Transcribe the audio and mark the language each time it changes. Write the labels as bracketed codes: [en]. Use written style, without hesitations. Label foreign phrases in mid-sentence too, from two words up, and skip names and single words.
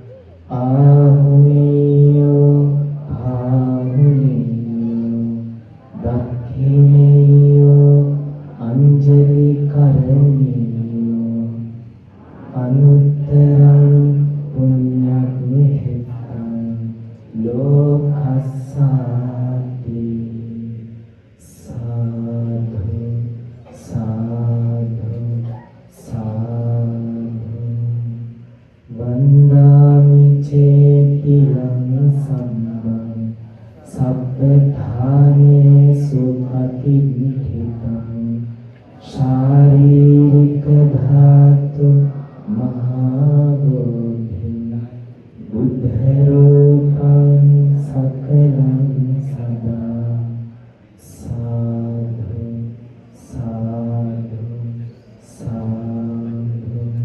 [pi] ආහුනේයෝ ආහුනේයෝ දක්ඛිනේයෝ අංජලි කරණීයෝ අනුත්තරං පුඤ්ඤක්ඛේතං ලෝකස්සාති සාධු සාධු සාධු වන්දාමි චේතියං සම්මං සබ්බධානේසු පටිච්චිතං ශාරීරික ධාතු මහා බෝධි බුද්ධ රූපං සකලං සදා සාධු සාධු සාධු.